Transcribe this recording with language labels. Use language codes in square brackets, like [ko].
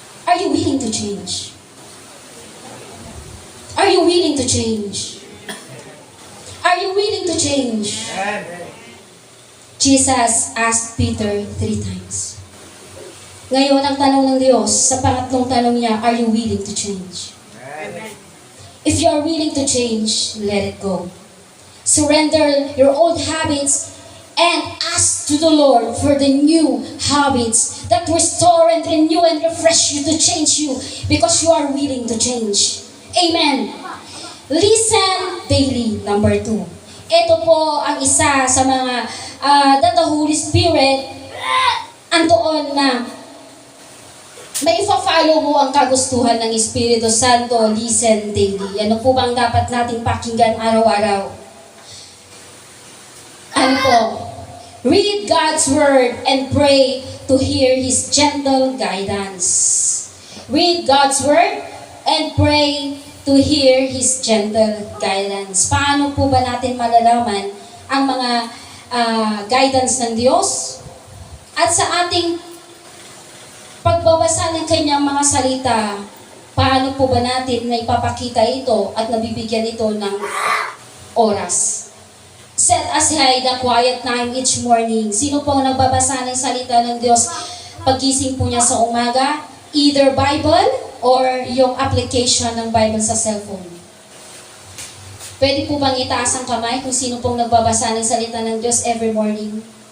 [en] Are you willing to change? Are you willing to change? Are you willing to change? Jesus asked Peter 3 times. [tl] Ngayon, ang tanong ng Diyos, sa pangatlong tanong niya, [en] are you willing to change? If you are willing to change, let it go. Surrender your old habits and ask to the Lord for the new habits that restore and renew and refresh you to change you because you are willing to change. Amen. Listen daily, number 2. [tl] Ito po ang isa sa mga [en] that the Holy Spirit [tl] andoon na may ifa-follow mo ang kagustuhan ng Espiritu Santo. [en] Listen daily. [tl] Ano po bang dapat nating pakinggan araw-araw? Ano po? [en] Read God's Word and pray to hear His gentle guidance. Read God's Word and pray to hear His gentle guidance. [tl] Paano po ba natin malalaman ang mga guidance ng Diyos? At sa ating pagbabasa ng Kanyang mga salita, paano po ba natin na ipapakita ito at nabibigyan ito ng oras? [en] Set aside a quiet time each morning. [tl] Sino po ang nagbabasa ng salita ng Diyos paggising po niya sa umaga? [en] Either Bible or yung application ng Bible sa cellphone. [tl] Pwede po bang itaas ang kamay kung sino pong nagbabasa ng salita ng Diyos [en] every morning?